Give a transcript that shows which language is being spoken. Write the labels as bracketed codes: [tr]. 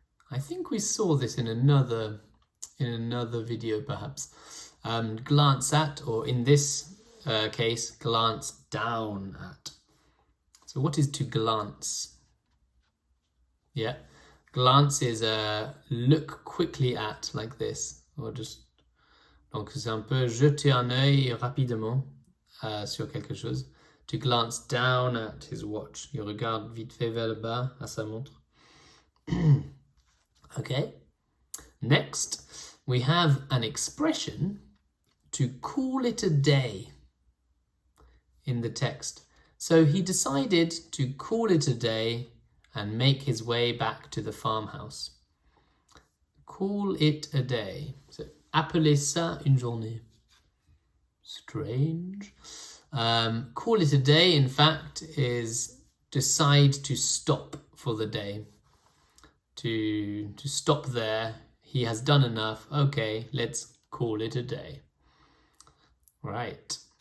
[en] I think we saw this in another video perhaps. Glance at, or in this case, glance down at. So what is to glance? Yeah, glance is look quickly at, like this, or just. [fr] Donc c'est un peu jeter un œil rapidement sur quelque chose. [en] To glance down at his watch. [fr] Il regarde vite fait vers le bas à sa montre. [en] Okay. Next, we have an expression to call it a day in the text. So he decided to call it a day and make his way back to the farmhouse. Call it a day. [fr] So, appeler ça une journée. [en] Strange. Call it a day, in fact, is decide to stop for the day. To stop there. He has done enough. Okay, let's call it a day. Right.